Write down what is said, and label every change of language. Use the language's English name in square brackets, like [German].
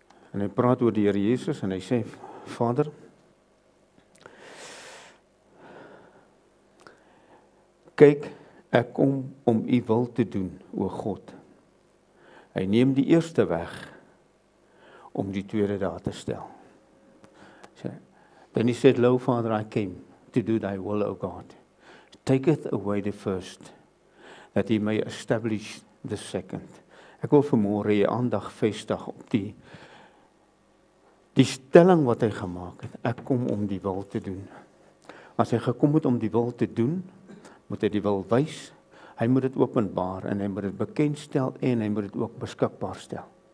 [Afrikaans] En hy praat oor die Here Jesus en hy sê, Vader, kyk, ek kom om u wil te doen, o God. Hy neem die eerste weg om die tweede daar te stel. [English] Then he said, Lo, Father, I came to do thy will, O God. Taketh away the first, that he may establish the second. [Afrikaans] Ek wil vanmôre jy aandag vestig op die stelling wat hy gemaak het. Ek kom om die wil te doen. As hy gekom het om die wil te doen, moet hy die wil wys, hy moet dit openbaar en hy moet dit bekendstel en hy moet dit ook beskikbaar stel.